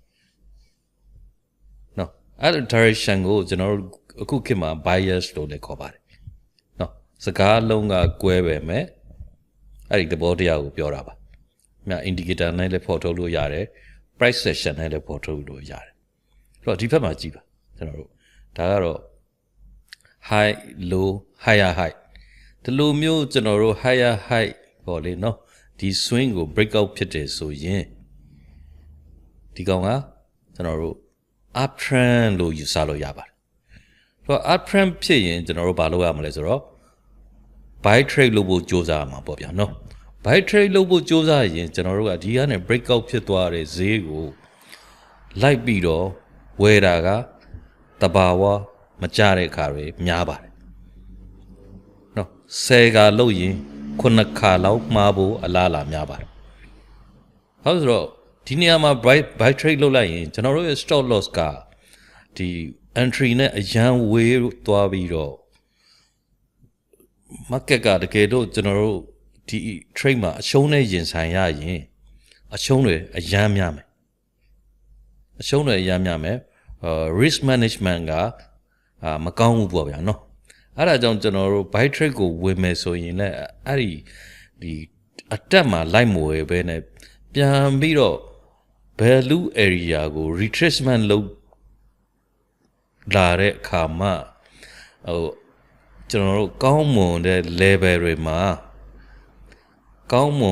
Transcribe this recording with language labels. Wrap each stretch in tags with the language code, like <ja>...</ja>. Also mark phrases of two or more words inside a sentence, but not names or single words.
<my>နော်အဲ့ direction ကိုကျွန်တော်တို့အခုခေတ်မှာ bias လို့လည်းခေါ်ပါတယ်စကားလုံးကကွဲပဲမဲ့အဲ့ဒီသဘောတရားကိုပြောတာပါ။မြ indicator နဲ့လည်းဖော်ထုတ်လို့ရတယ်</my> <en>price action</en> <my>နဲ့လည်းဖော်ထုတ်လို့ရတယ်။ အဲ့တော့ဒီဘက်မှာကြည့်ပါကျွန်တော်တို့ဒါကတော့</my> <en>high low higher high</en> <my>ဒီလိုမျိုးကျွန်တော်တို့</my> <en>higher high</en> <my>ပေါ့လေနော်ဒီ swing ကို</my> <en>break out</en> <my>ဖြစ်တယ်ဆိုရင်ဒီ ကောင်ကကျွန်တော်တို့</my> <en>up trend</en> <my>လို့ယူဆလို့ရပါတယ်။အဲ့တော့</my> <en>up trend</en> <my>ဖြစ်ရင်ကျွန်တော်တို့ဘာလုပ်ရမလဲဆိုတော့</my> <en>buy trade</en> <my>လုပ်ဖို့ကြိုးစားမှာပေါ့ဗျာနော်</my> <en>buy trade</en> <my>လုပ်ဖို့ကြိုးစားရင်ကျွန်တော်တို့ကဒီကနေ</my> <en>break out</en> <my>ဖြစ်သွားတဲ့ဈေးကိုလိုက်ပြီးတော့ဝယ်တာကတဘာဝမကြတဲ့အခါတွေများပါတယ်နော်10ခါလုပ်ရင်9ခါလောက်မှားဖို့အလားအလာများပါတယ်ဟုတ်ဆိုတော့ဒီနေရာမှာ</my> <en>buy trade</en> <my>လုပ်လိုက်ရင်ကျွန်တော်တို့ရဲ့</my> <en>stop loss</en> <my>ကဒီ entry နဲ့အရန်ဝေးသွားပြီးတော့ market ကတကယ်တော့ကျွန်တော်တို့ဒီ trade မှာအရှုံးနဲ့ရင်ဆိုင်ရရင်အရှုံးတွေအရန် များမယ်အရှုံးတွေအရန်များမယ်</my> <en>risk management</en> <my>ကမကောင်းဘူးပေါ့ဗျာနော်အဲ့ဒါကြောင့်ကျွန်တော်တို့</my> <en>buy trade</en> <my>ကိုဝင်မယ်ဆိုရင်လည်းအဲ့ဒီအတက်မှာလိုက်မဝယ်ပဲနဲ့ပြန်ပြီးတော့</my> <en>value area</en> <my>ကို retracement လုပ်လာတဲ့အခါမှာကျွန်တော်တို့ကောင်းမွန်တဲ့ level တွေမှာကျွန်</my>